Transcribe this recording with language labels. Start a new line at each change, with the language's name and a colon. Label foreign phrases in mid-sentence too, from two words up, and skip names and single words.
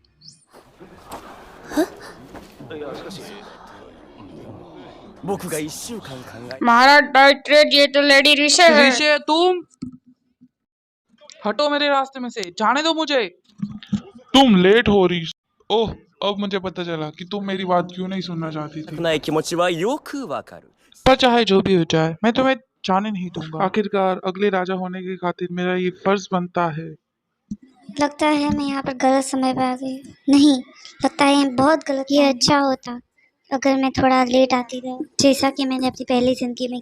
Hindi: महाराज डाइट्रेट, ये तो लेडी ऋषि है। ऋषि, तुम हटो मेरे रास्ते में से, जाने दो मुझे। तुम लेट हो रही। ओह, अब मुझे पता चला कि तुम मेरी बात क्यों नहीं सुनना चाहती थी।
Japanese: ない気持ちはよくわかる。
Hindi: पर चाहे जो भी हो जाए, मैं तुम्हें जाने नहीं दूंगा। आखिरकार अगले राजा होने की खातिर मेरा ये फर्ज बनता है। लगता है मैं यहाँ पर गलत समय पर आ गई। नहीं, लगता है ये बहुत गलत। ये अच्छा होता अगर मैं थोड़ा लेट आती रहा, जैसा कि मैंने अपनी पहली जिंदगी में।